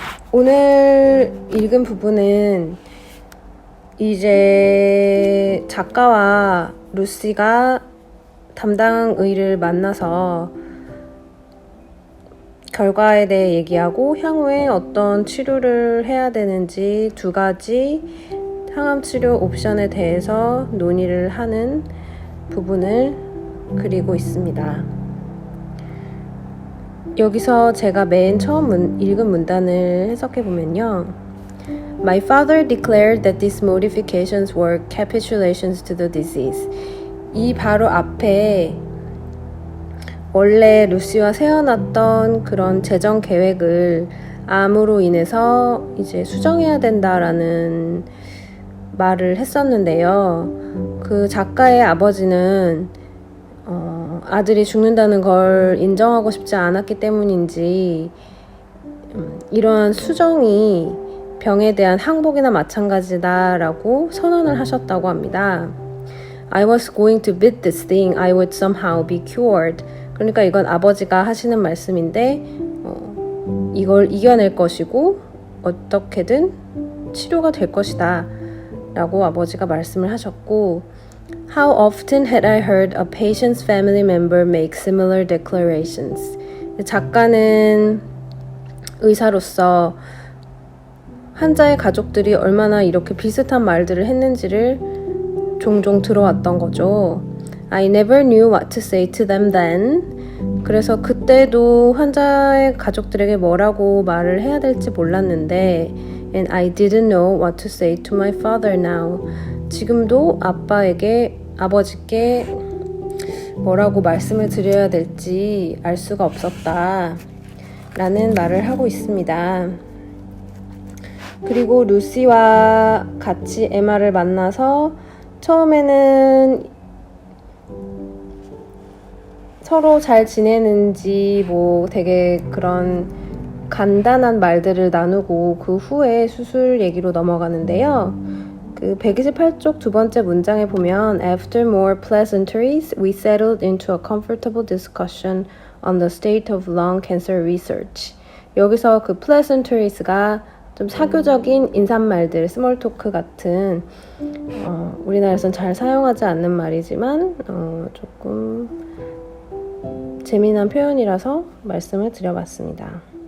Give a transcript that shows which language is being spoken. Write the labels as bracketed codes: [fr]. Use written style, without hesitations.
[ko] 오늘 읽은 부분은 이제 작가와 루시가 담당 의를 만나서 결과에 대해 얘기하고 향후에 어떤 치료를 해야 되는지 2가지 항암 치료 옵션에 대해서 논의를 하는 부분을 그리고 있습니다. 여기서 제가 맨 처음 읽은 문단을 해석해 보면요. [en] My father declared that these modifications were capitulations to the disease. [ko] 이 바로 앞에 원래 루시와 세워놨던 그런 재정 계획을 암으로 인해서 이제 수정해야 된다라는 말을 했었는데요. 그 작가의 아버지는 아들이 죽는다는 걸 인정하고 싶지 않았기 때문인지 이러한 수정이 병에 대한 항복이나 마찬가지다라고 선언을 하셨다고 합니다. [en] I was going to beat this thing. I would somehow be cured. [ko] 그러니까 이건 아버지가 하시는 말씀인데 이걸 이겨낼 것이고 어떻게든 치료가 될 것이다 라고 아버지가 말씀을 하셨고 [en] How often had I heard a patient's family member make similar declarations? [ko] 작가는 의사로서 환자의 가족들이 얼마나 이렇게 비슷한 말들을 했는지를 종종 들어왔던 거죠. [en] I never knew what to say to them then. [ko] 그래서 그때도 환자의 가족들에게 뭐라고 말을 해야 될지 몰랐는데 [en] And I didn't know what to say to my father now. [ko] 지금도 아버지께 뭐라고 말씀을 드려야 될지 알 수가 없었다 라는 말을 하고 있습니다. 그리고 루시와 같이 에마를 만나서 처음에는 서로 잘 지내는지 뭐 되게 그런 간단한 말들을 나누고 그 후에 수술 얘기로 넘어가는데요. 그 128쪽 두 번째 문장에 보면 [en] After more pleasantries, we settled into a comfortable discussion on the state of lung cancer research. [ko] 여기서 그 pleasanteries가 좀 사교적인 인사말들, 스몰 토크 같은 우리나라에서는 잘 사용하지 않는 말이지만 조금 재미난 표현이라서 말씀을 드려봤습니다.